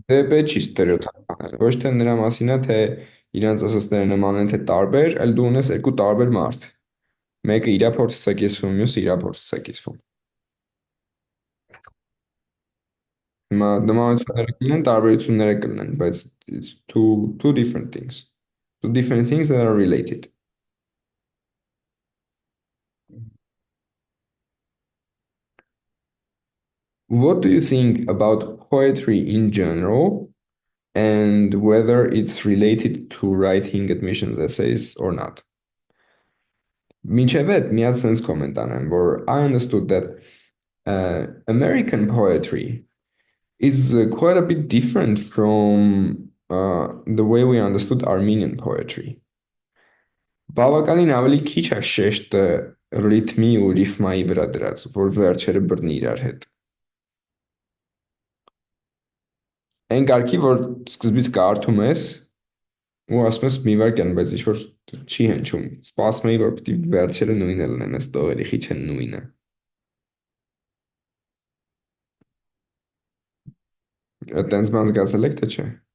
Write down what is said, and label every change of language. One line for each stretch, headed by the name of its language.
Armenian: Դե պետք չի ստերեոտիպ անել։ Ոչ թե նրա մասին է, թե իրանց ասածները նման են, թե տարբեր, այլ դու ունես երկու տարբեր մարդ։ Մեկը իր փորձից է կիսվում, մյուսը իր փորձից է կիսվում։ Հիմա նմանությունները կլինեն, տարբերությունները կլինեն, բայց
English: it's two different things. Two different things that are related. What do you think about poetry in general and whether it's related to writing admissions essays or not?
Armenian: Մինչև այդ միած sense comment անեմ, որ
English: I understood that American poetry is quite a bit different from the way we understood Armenian poetry.
Armenian: Բավականին ավելի քիչ է շեշտը ռիթմի ու ռիֆմայի վրա դրած, որ վերջերը բռնի իրար հետ։ Այն կարգի, որ սկզբից կարդում ես ու ասում ես մի վարքան, բայց ինչ որ չի հնչում։ Սպասում էի, որ պիտի վերջերը նույնը լինեն, այս տողերի խիչը նույնը։ Այդտենց բան զգացել եք, թե չէ։